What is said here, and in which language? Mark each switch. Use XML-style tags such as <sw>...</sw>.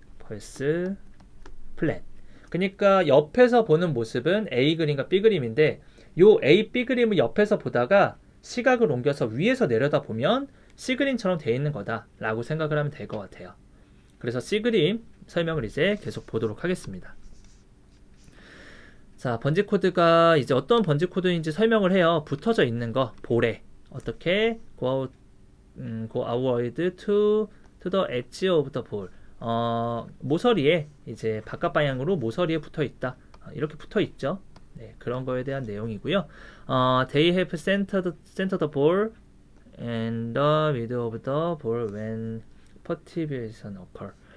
<ko>벌스 플랜. 그러니까 옆에서 보는 모습은 A 그림과 B 그림인데 요 A, B 그림을 옆에서 보다가 시각을 옮겨서 위에서 내려다 보면 C 그림처럼 되어 있는 거다라고 생각을 하면 될 것 같아요. 그래서 C 그림 설명을 이제 계속 보도록 하겠습니다. 자, 번지 코드가 이제 어떤 번지 코드인지 설명을 해요. 붙어져 있는 거, 볼에 어떻게</ko> <en>go outward to the edge of the ball.</en> <ko>모서리에 이제 바깥 방향으로 모서리에 붙어 있다. 이렇게 붙어 있죠. 네, 그런 거에 대한 내용이고요.</ko> <en>They have centered the ball and the middle of the ball when perturbation occur.</en>